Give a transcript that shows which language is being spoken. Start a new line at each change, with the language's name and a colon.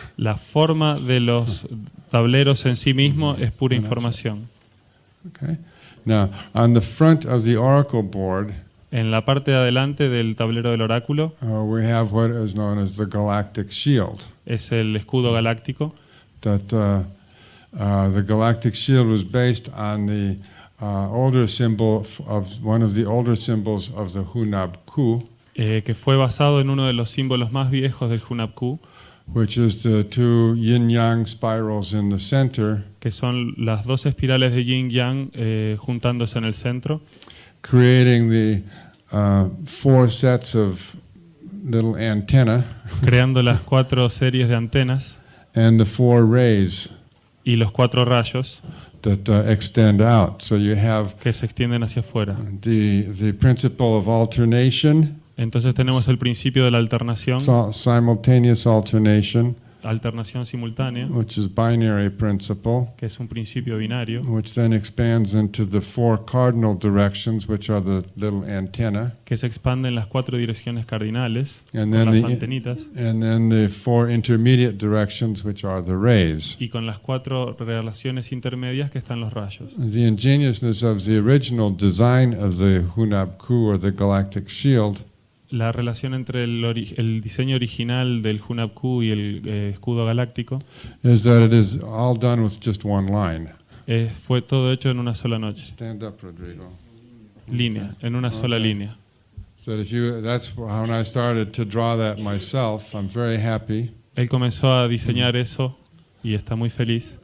Spanish: La forma de los tableros en sí mismo es pura información.
English: Okay. Now, on the front of the oracle board,
Spanish: En la parte de adelante del tablero del oráculo
English: we have what is known as the galactic shield.
Spanish: es el escudo galáctico.
English: That the galactic shield was based on the older symbol of one of the older symbols of the Hunab-ku,
Spanish: Que fue basado en uno de los símbolos más viejos del Hunab-ku,
English: which is the two yin-yang spirals in the center,
Spanish: que son las dos espirales de yin-yang juntándose en el centro,
English: creating the 4 sets of little antenna
Spanish: creando las 4 series de antenas
English: and the 4 rays
Spanish: y los 4 rayos
English: that extend out. So you have
Spanish: que se extienden hacia afuera.
English: the principle of alternation,
Spanish: Entonces tenemos el principio de la alternación,
English: simultaneous alternation,
Spanish: alternación simultánea,
English: which is binary principle,
Spanish: que es un principio binario,
English: which then expands into the 4 cardinal directions, which are the little antenna,
Spanish: que se expande en las 4 direcciones cardinales,
English: and
Spanish: con
English: then
Spanish: las antenitas,
English: and then the 4 intermediate directions, which are the rays.
Spanish: y con las 4 relaciones intermedias que están los rayos.
English: The ingeniousness of the original design of the Hunab-ku or the galactic shield
Spanish: La relación entre el diseño original del Hunab-ku y el escudo galáctico
English: is that it is all done with just one line.
Spanish: fue todo hecho en una sola noche,
English: Stand up, Rodrigo.
Spanish: línea, en una sola línea.
English: So that's when I started to draw that myself. I'm very happy
Spanish: Él comenzó a diseñar eso y está muy feliz